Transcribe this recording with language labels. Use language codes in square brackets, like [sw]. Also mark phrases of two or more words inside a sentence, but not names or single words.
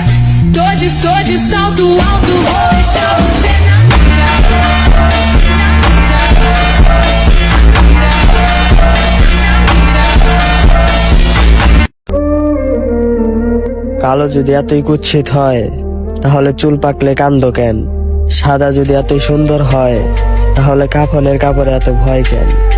[pt] Tô de salto alto, vou deixar você na mira. [bn] কালো যদি এতই কুৎসিত হয় তাহলে চুল পাকলে কান্দো কেন? সাদা যদি এতই সুন্দর হয় তাহলে কাফনের কাপড়ে এত ভয় কেন?